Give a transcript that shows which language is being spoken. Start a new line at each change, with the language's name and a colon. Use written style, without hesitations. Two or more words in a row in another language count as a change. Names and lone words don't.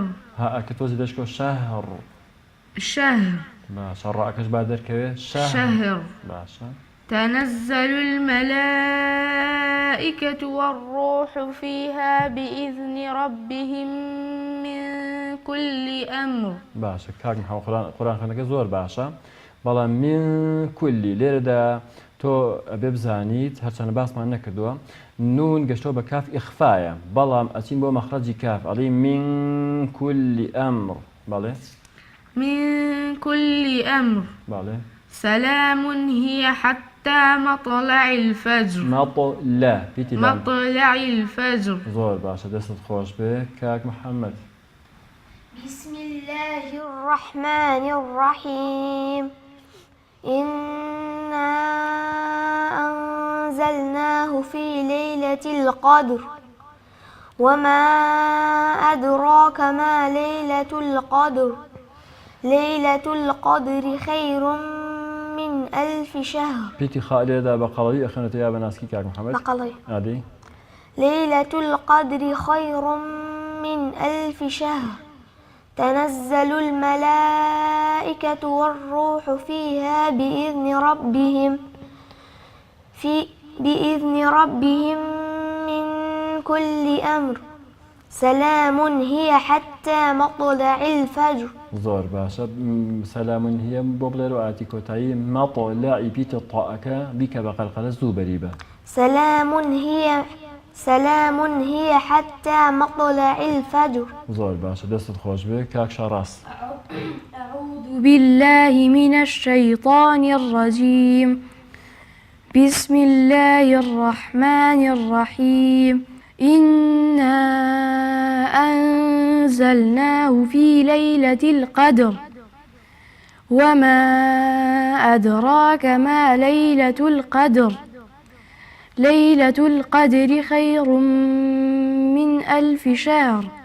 Arabic: ها أكتوزي دشكو شهر باشا رأكش بعد ذلك شهر
Central Kurdish: باشا
Arabic: تنزل الملائكة والروح فيها بإذن ربهم من كل أمر
Central Kurdish: باشە کاک محەممەد قورآنخوێنەکە زۆر باشە بەڵام من کولی لێرەدا تۆ ئەبێ بزانیت هەرچەندە باسمان نەکردووە نون گەشتەوە بە کاف ئیخفایە بەڵام ئەچین بۆ مەخرەجی کاف ئەڵێ من کولی ئەمر بەڵێ
Arabic: من كل أمر
Central Kurdish: بەڵێ
Arabic: سلام هي حتى مطلع الفجر
Central Kurdish: مەطلع پیتی لام
Arabic: مطلع الفجر
Central Kurdish: زۆر باشە دەستت خۆش بێ کاک محەممەد
Arabic: بسم الله الرحمن الرحيم إنا أنزلناه في ليلة القدر وما أدراك ما ليلة القدر ليلة القدر خير من 1000 شهر
Central Kurdish: پیتی خالێدا بە قەڵەوی ئەخێنێتە یا بە ناسکی کاک محەممەد بقلي عادی
Arabic: ليلة القدر خير من 1000 شهر تنزل الملائكة والروح فيها بإذن ربهم من كل أمر سلام هي حتى مطلع الفجر
Central Kurdish: زۆر باشە سەلامون هەیە بۆ بڵێر و ئاتی کۆتایی مەطلعی پیتە تاءەکە بیکە بە قەلقەلە زوو بەریبە
Arabic: سلام هي حتى مطلع الفجر
Central Kurdish: زۆر باشە دەستت خۆش بێ کاک شەڕاست
Arabic: أعوذ بالله من الشيطان الرجيم بسم الله الرحمن الرحيم إنا أنزلناه في ليلة القدر وما أدراك ما ليلة القدر ليلة القدر خير من 1000 شهر